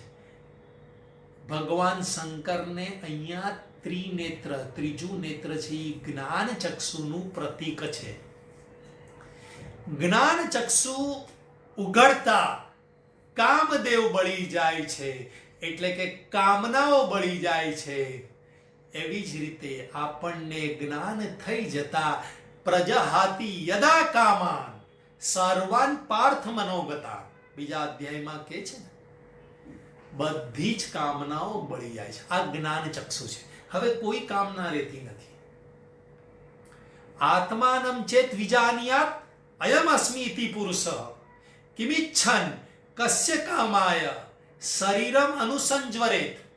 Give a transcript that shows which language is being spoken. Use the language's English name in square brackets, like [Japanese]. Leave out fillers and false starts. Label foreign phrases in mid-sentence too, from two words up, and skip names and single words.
[Gujarati] ભગવાન શંકરને અહીંયા ત્રિનેત્ર, ત્રીજું નેત્ર છે એ જ્ઞાન ચક્ષુનું પ્રતીક છે. જ્ઞાન ચક્ષુ ઉઘડતા કામદેવ બળી જાય છે, એટલે કે કામનાઓ બળી જાય છે. એવી જ રીતે આપણને જ્ઞાન થઈ જતા [Sanskrit] પ્રજહાતિ યદા કામાન સર્વાન પાર્થ મનોગતા, [Gujarati] બીજા અધ્યાયમાં કે છે ને, બધી જ કામનાઓ બળી જાય છે. આ જ્ઞાન ચક્ષુ છે. હવે કોઈ કામના રહેતી નથી. [Sanskrit] આત્માનમ ચેત વિજાનિયાત અયમ અસ્મિ ઇતિ પુરુષ કિમિચ્છન કસ્ય કામાય શરીરમ અનુસંજ્વરેત.